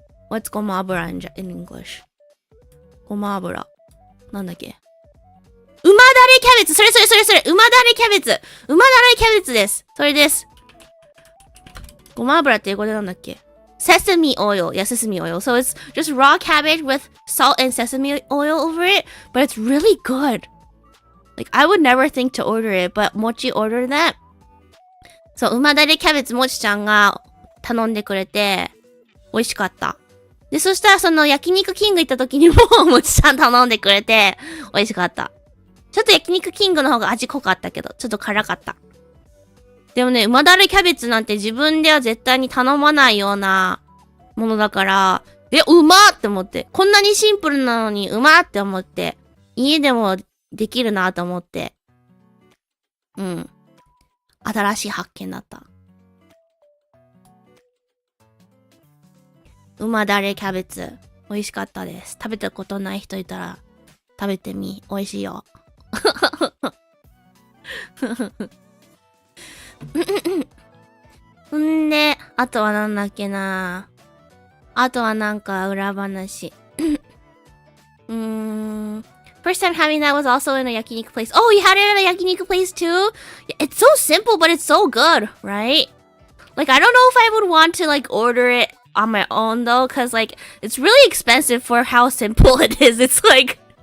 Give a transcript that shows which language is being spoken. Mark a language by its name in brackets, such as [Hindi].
[English] What's ごま油 in English? [Japanese] ごま油。なんだっけ？うまだれキャベツ！それ！うまだれキャベツです！それです。ごま油って英語でなんだっけ？ [English] Sesame oil. Yeah, sesame oil. So it's just raw cabbage with salt and sesame oil over it, but it's really good. Like, I would never think to order it, but Mochi ordered that. [Japanese] そう、うまだれキャベツもちちゃんが頼んでくれて、美味しかった。で、そしたらその焼肉キング行った時にもおもちさん頼んでくれて、美味しかった。ちょっと焼肉キングの方が味濃かったけど、ちょっと辛かった。でもね、旨だれキャベツなんて自分では絶対に頼まないようなものだから、うまーって思って。こんなにシンプルなのにうまーって思って。家でもできるなと思って。うん。新しい発見だった。旨だれキャベツ。美味しかったです。食べたことない人いたら食べてみ。美味しいよ。んで、あとはなんだっけな。あとはなんか裏話。 [English] First time having that was also in a yakiniku place. Oh, you had it at a yakiniku place too? It's so simple, but it's so good, right? Like, I don't know if I would want to, like, order it on my own, though, because, like, it's really expensive for how simple it is. It's like...